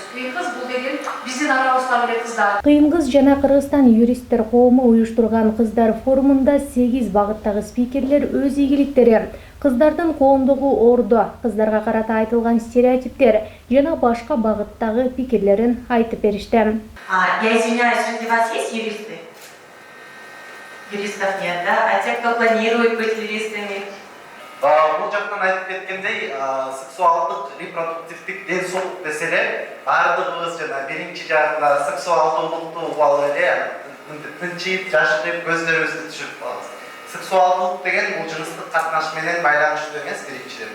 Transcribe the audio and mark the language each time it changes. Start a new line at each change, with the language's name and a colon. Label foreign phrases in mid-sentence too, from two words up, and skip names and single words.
Kyrgyz: Кыйын кыз бул деген биздин арабыздагы эле кыздар. Кыйын кыз жана Кыргызстан юристтер коому уюштурган кыздар форумунда 8 багыттагы спикерлер өз ийгиликтери, кыздардын коомдогу ордо, кыздарга карата айтылган стереотиптер жана башка багыттагы пикирлерин айтып беришти.
Russian: Я извиняюсь, среди вас есть юристы? Юристов нет, да? А те, кто планирует быть юристами?
Kyrgyz: Бул жактан айтып кеткендей, сексуалдык, репродуктивдик ден соолук деселе, бардыгыбыз жана биринчи жагында сексуалдуулукту алып эле тынчыйып, жашырып, көздөрүбүздү түшүрүп калабыз. Сексуалдылык деген бул жыныстык катнаш менен байланыштуу эмес биринчиден.